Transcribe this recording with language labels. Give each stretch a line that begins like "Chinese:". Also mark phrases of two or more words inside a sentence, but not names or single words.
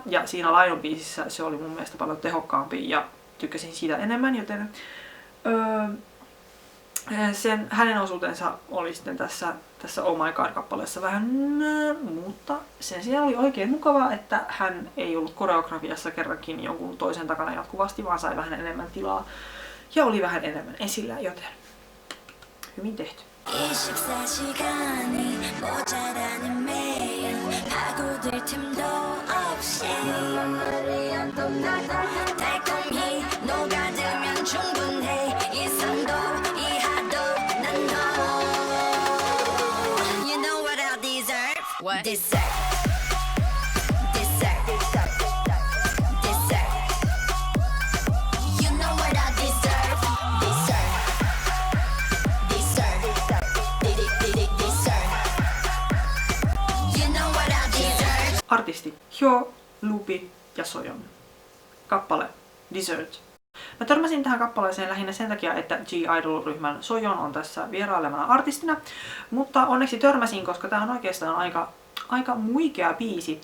Finnish: Ja siinä Lion-biisissä se oli mun mielestä paljon tehokkaampi ja tykkäsin siitä enemmän, joten hänen osuutensa oli sitten tässä Oh My God-kappaleessa vähän, mutta sen sijaan oli oikein mukavaa, että hän ei ollut koreografiassa kerrankin jonkun toisen takana jatkuvasti, vaan sai vähän enemmän tilaa ja oli vähän enemmän esillä, joten hyvin tehty.
Korean: 24시간이 모자라는 매일 파고들 틈도 없이 달콤히 녹아들면 충분해 이성도 이하도 난 너
English: You know what I deserve? What? Deserve You know what I deserve?
Finnish: Artisti Hyo, Lupi ja Soyeon. Kappale Dessert. Mä törmäsin tähän kappaleeseen lähinnä sen takia, että G-Idol-ryhmän Soyeon on tässä vierailemana artistina, mutta onneksi törmäsin, koska tää on oikeastaan aika muikea biisi.